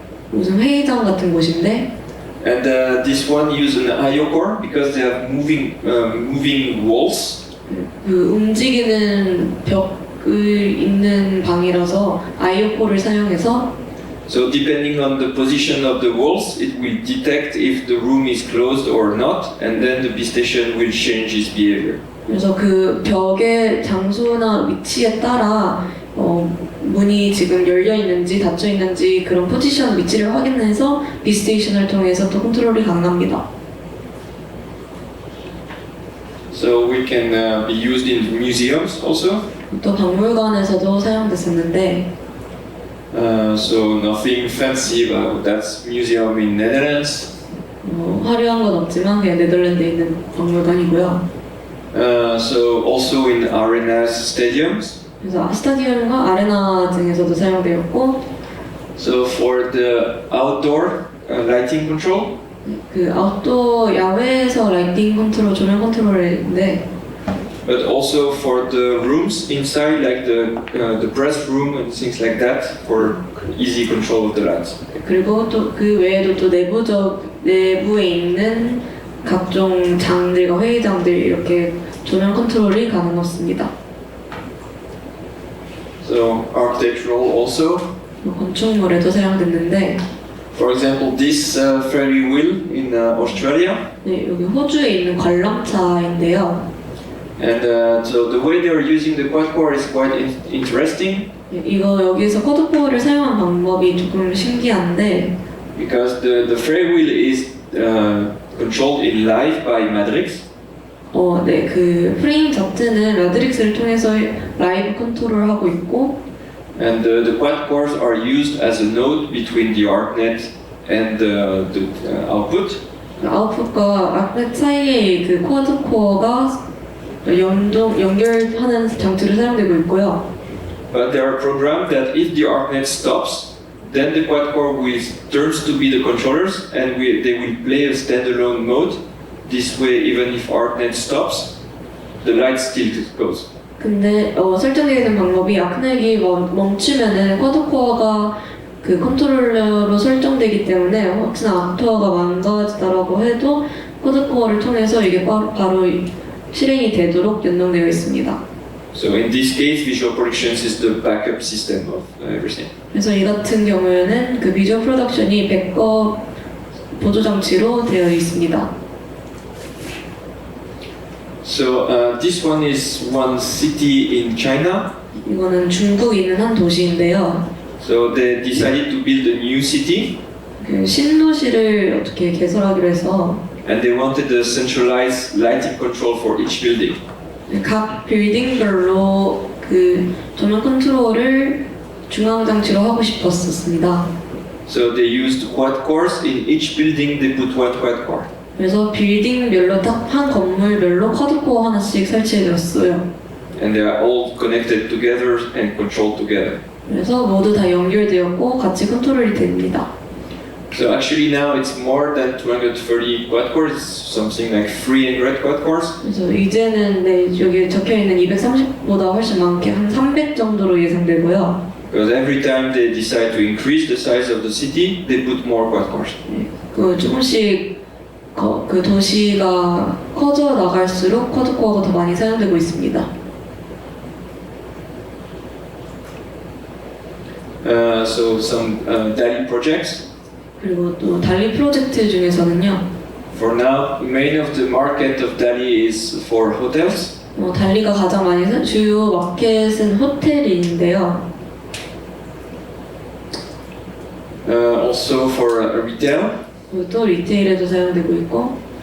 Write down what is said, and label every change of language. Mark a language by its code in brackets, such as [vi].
[ko] 무슨 회의장 같은 곳인데. [en] And this one use an I/O core because they have moving walls. [ko] 그 움직이는 벽을 있는 방이라서 I/O 코를 사용해서. [en] So depending on the position of the walls, it will detect if the room is closed or not, and then the B station will change its behavior. [ko] 그래서 그 벽의 장소나 위치에 따라 문이 지금 열려 있는지 닫혀 있는지 그런 포지션 위치를 확인해서 B 스테이션을 통해서 또 컨트롤이 가능합니다. [en] So we can be used in museums also. [ko] 또 박물관에서도 사용됐었는데. [en] So nothing fancy about that museum in Netherlands. [ko] 화려한 건 없지만 그냥 네덜란드에 있는 박물관이고요. [en] So also in arenas, stadiums. [ko] 그래서 스타디움과 아레나 등에서도 사용되었고. [en] So for the outdoor lighting control. [ko] 그 아웃도어 야외에서 라이팅 컨트롤, 조명 컨트롤인데. [en] But also for the rooms inside, like the press room and things like that, for easy control of the lights. [ko] 그리고 또 그 외에도 또 내부에 있는 각종 장들과 회의장들 이렇게 조명 컨트롤이 가능했습니다. [en] So architectural also. [ko] 건축물에도 사용됐는데. [en] For example, this ferry wheel in Australia. [ko] 네, 여기 호주에 있는 관람차인데요. [en] And so the way they are using the quad core is quite interesting. [ko] 이거 여기서 쿼드코어를 사용한 방법이 조금 신기한데. [en] Because the ferry wheel is controlled in live by matrix. [ko] 네, 그 프레임 자체는 마트릭스를 통해서 라이브 컨트롤을 하고 있고. [en] And the quad cores are used as a node between the ArcNet and the output. [ko] 아웃풋과 ArcNet 사이에 그 쿼드 코어가 연결하는 장치로 사용되고 있고요. [en] But they are programmed that if the ArcNet stops, then the quad core will turns to be the controllers, and they will play a standalone mode. This way, even if ArcNet stops, the light still goes. [ko] 근데 설정되어 있는 방법이 아크넷이 멈추면은 쿼드코어가 그 컨트롤러로 설정되기 때문에 혹시나 아크코어가 망가지다라고 해도 쿼드코어를 통해서 이게 바로 실행이 되도록 연동되어 있습니다. [en] So in this case, Visual Productions is the backup system of everything. [ko] 그래서 이 같은 경우에는 그 비주얼 프로덕션이 백업 보조 장치로 되어 있습니다. [en] So this one is one city in China. [ko] 이거는 중국에 있는 한 도시인데요. [en] So they decided to build a new city. [ko] 그 신도시를 어떻게 개설하기로 해서. [en] And they wanted a centralized lighting control for each building. [ko] 각 빌딩별로 그 조명 컨트롤을 중앙 장치로 하고 싶었습니다. [en] So they used quad cores in each building. They put one quad core. [ko] 그래서 빌딩별로 딱 한 건물별로 쿼드코어 하나씩 설치해줬어요. [en] And they are all connected together and controlled together. [ko] 그래서 모두 다 연결되었고 같이 컨트롤이 됩니다. [en] So actually now it's more than 230 quad cores. It's something like 300 quad cores. [ko] 그래서 이제는 네, 여기 적혀 있는 230보다 훨씬 많게 한 300 정도로 예상되고요. [en] Because every time they decide to increase the size of the city, they put more quad cores. [ko] 그 조금씩 그 도시가 커져 나갈수록 쿼드코어가 더 많이 사용되고 있습니다. [en] So some daily projects. [ko] 그리고 또 달리 프로젝트 중에서는요. [en] For now, main of the market of Dali is for hotels. [ko] 달리가 가장 많이 주요 마켓은 호텔인데요. [en] Also for retail. [ko] 그리고 또 리테일에도 사용되고 있고.